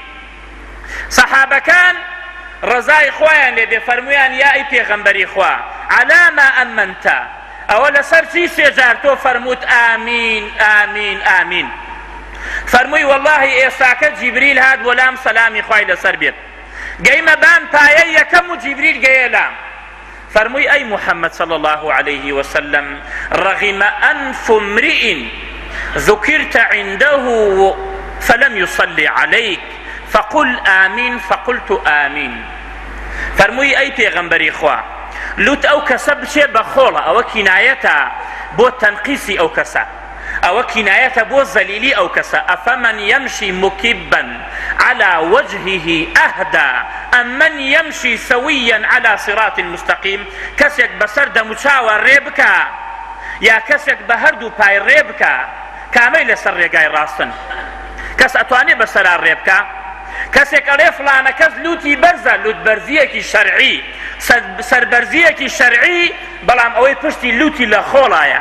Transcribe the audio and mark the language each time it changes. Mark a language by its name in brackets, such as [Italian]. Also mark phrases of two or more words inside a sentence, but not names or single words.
[Central Kurdish] سەحابەکان ڕزای خۆیان لێبێ فەرموویان یا ئەی پێغەمبەری خوا [Arabic] عەلا ما ئەمەنتە، [Central Kurdish] ئەوە لەسەر چی سێجار تۆ فەرمووت ئامین ئامین ئامین؟ فەرمووی وەڵڵاهی ئێستاکە جیبریل هات بۆ لام سەلامی خوای لەسەر بێت، گەیمە بان پایەی یەکەم و جیبریل گەیە لام. فەرمووی ئەی محەممەد [Arabic] صلی الله عليه وسلم رغم أنف امرئ ذكرت عنده فلم يصلي عليك فقل آمين فقلت آمين. [Central Kurdish] فەرمووی ئەی پێغەمبەری خوا لوت ئەو کەسە بچێ بە خۆڵە، ئەوە کینایەتە بۆ تەنقیسی ئەو کەسە، ئەوە کینایەتە بۆ زەلیلی ئەو کەسە. [Arabic] ئەفەمەن یەمشی مکبا على وجهه ئەهدا ئەمن یەمشی سەویا على صراط مستقیم؟ [Central Kurdish] کەسێک بەسەر دەموچاوە ڕێ بکە یا کەسێک بە هەردوو پای ڕێ بکە، کامەی لەسەر ڕێگای ڕاستن؟ کەس ئەتوانێت بەسەرا ڕێ بکە؟ کەسێک ئەڵێ فلانە کەس لوتی بەرزە، لوتبەرزیەکی شەرعی، سەربەرزیەکی شەرعی، بەڵام ئەوەی پشتی لوتی لە خۆڵایە.